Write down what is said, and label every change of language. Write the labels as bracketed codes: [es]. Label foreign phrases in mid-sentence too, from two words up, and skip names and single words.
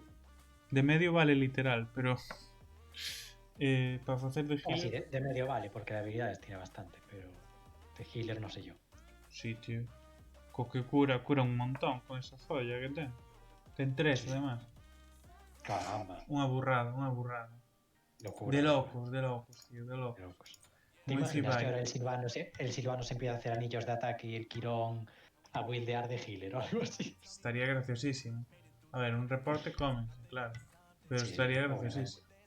[es] De medio vale literal, pero... [gl] para facer de [es] Ah, sí, healer... de medio vale, porque de habilidades tiene bastante, pero de healer no sé yo. Sí, tío. [gl] Co que cura un montón con esa zolla que ten. Ten 3, [es] Sí. además. Caramba. [gl] Unha burrada, unha burrada. [es] Locura. De locos, tío, de De locos. locos. ¿Te [gl] Moi [es] imaginas que Ibai. ahora el Silvano se empieza a hacer anillos de ataque y el Quirón a buildear de healer o algo así? Estaría graciosísimo. A ver, un reporte comen, claro. Pero Sí, estaría obviamente. graciosísimo.